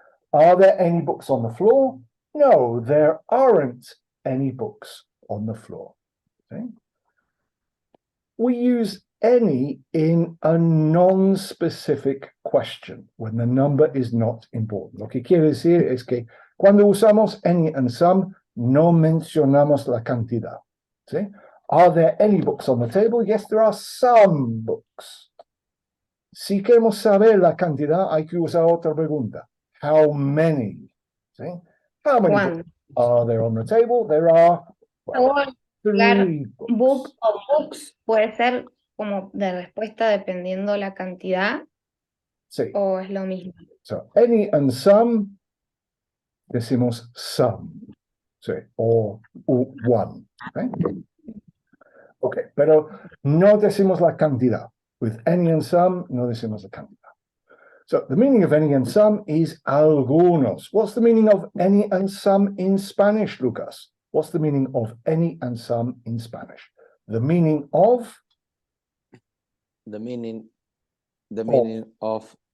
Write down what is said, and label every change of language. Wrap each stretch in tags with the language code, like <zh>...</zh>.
<en>Are there any books on the floor? No, there aren't any books on the floor. Okay? We use any in a non-specific question when the number is not important.</en> <es>Lo que quiere decir es que cuando usamos any and some, no mencionamos la cantidad. ¿Sí?</es> <en>Are there any books on the table? Yes, there are some books.</en> <es>Si queremos saber la cantidad, hay que usar otra pregunta.</es> <en>How many? ¿Sí? How many One. books are there on the table? There are</en> <es>Luego,</es> <en>three book books.</en> <es>o books puede ser como de respuesta dependiendo la cantidad Sí. o es lo mismo.</es> <en>So any and some,</en> <es>decimos some. Sí.</es> <en>Or one. ¿Okay?</en> <es>Okay, pero no decimos la cantidad. With any and some, no decimos la cantidad.</es> <en>So the meaning of any and some is algunos. What's the meaning of any and some in Spanish, Lucas? What's the meaning of any and some in Spanish? The meaning of The meaning of</en>